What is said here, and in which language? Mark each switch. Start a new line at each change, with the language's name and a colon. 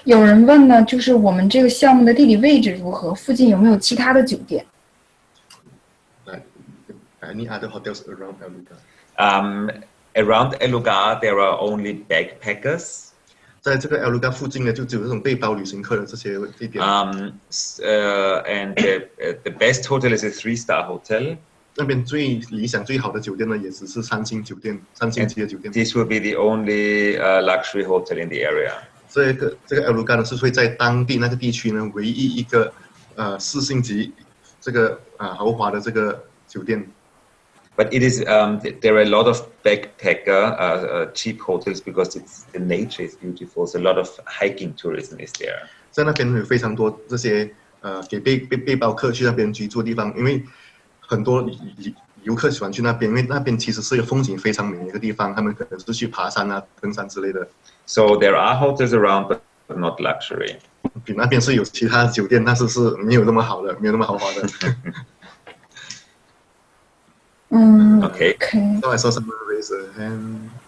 Chinese: 有人问呢，就是我们这个项目的地理位置如何？附近有没有其他的酒店？
English: Any other hotels around Lugar? Around Lugar, there are only backpackers.
Chinese: 在这个 Lugar 附近呢，就只有这种背包旅行客的这些地点。
English: And the best hotel is a 3-star hotel.
Chinese: 那边最理想、最好的酒店呢，也只是3星酒店、3星级的酒店。
English: This will be the only luxury hotel in the area.
Chinese: 这个 Lugar 呢，是会在当地那个地区呢，唯一一个4星级这个豪华的这个酒店。
English: But it is there are a lot of backpacker cheap hotels because the nature is beautiful. So a lot of hiking tourism is there.
Chinese: 在那边有非常多这些给背包客去那边居住的地方，因为很多游客喜欢去那边，因为那边其实是一个风景非常美的一个地方，他们可能是去爬山啊、登山之类的。
English: So there are hotels around, but not luxury.
Chinese: 比那边是有其他酒店，但是是没有那么好的，没有那么豪华的。
English: Okay. So I saw someone raise a hand.